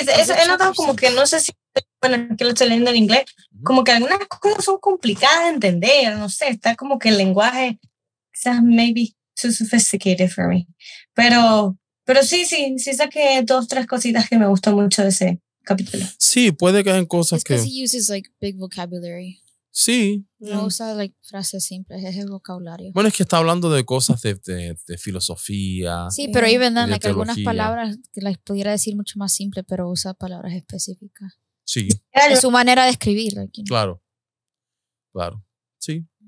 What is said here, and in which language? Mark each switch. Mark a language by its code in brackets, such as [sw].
[es] He notado como que no sé si, bueno, que lo estoy leyendo en inglés, como que algunas cosas son complicadas de entender, no sé, está como que el lenguaje quizás [en] maybe too sophisticated for me, [es] pero sí saqué 2, 3 cositas que me gustó mucho de ese capítulo. Sí, puede que hayan cosas [en] It's [es] que... [en] because he uses like big vocabulary. [es] Sí. No usa like frases simples, es el vocabulario. Bueno, es que está hablando de cosas de filosofía. Sí, pero [en] even then, [es] de like, algunas teología. palabras que las pudiera decir mucho más simple, pero usa palabras específicas. Sí, Es su manera de escribir. [en] Like, you know. [es] claro. Claro. Sí.